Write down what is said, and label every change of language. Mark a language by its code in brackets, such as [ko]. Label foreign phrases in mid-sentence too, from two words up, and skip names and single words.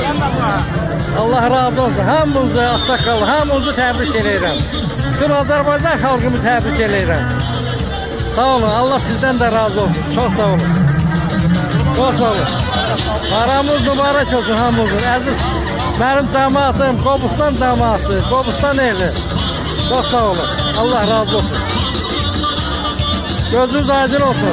[az] Allah razı olsun. Hamınızı Ağsaqqal, hamınızı təbrik edirəm. Bütün Azərbaycan xalqımı təbrik edirəm. Sağ olun. [tr] Allah sizden de razı olsun. Çok sağ olun. Çok sağ olun. [az] Bayramınız mübarek olsun hamınızın. Əziz benim damatım, Qobustan damatı, Qobustan eli. [tr] Çok sağ olun. [az] Allah razı olsun. Gözünüz aydın olsun.